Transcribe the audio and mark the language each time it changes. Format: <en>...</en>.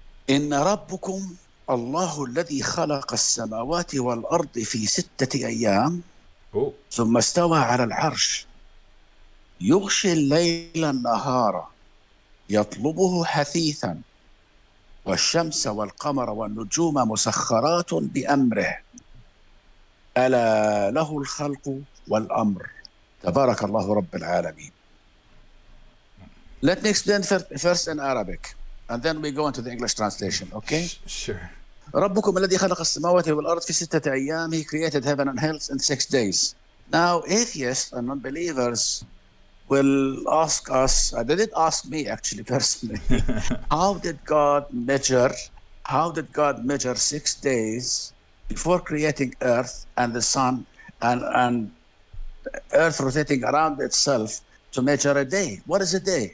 <ar>إن ربكم الله الذي خلق السماوات والأرض في 6 أيام ثم استوى على العرش يغشي الليل النهار يطلبه حثيثا والشمس والقمر والنجوم مسخرات بأمره ألا له الخلق والأمر تبارك الله رب العالمين.</ar> <en>Let me explain first in Arabic, and then we go into the English translation, okay? Sure.</en> <ar>ربكم الذي خلق السماوات والأرض في 6 أيام.</ar> <en>He created heaven and earth in 6 days. Now, atheists and non-believers will ask us, they did ask me actually personally, how did God measure 6 days before creating earth and the sun and earth rotating around itself to measure a day? What is a day?</en>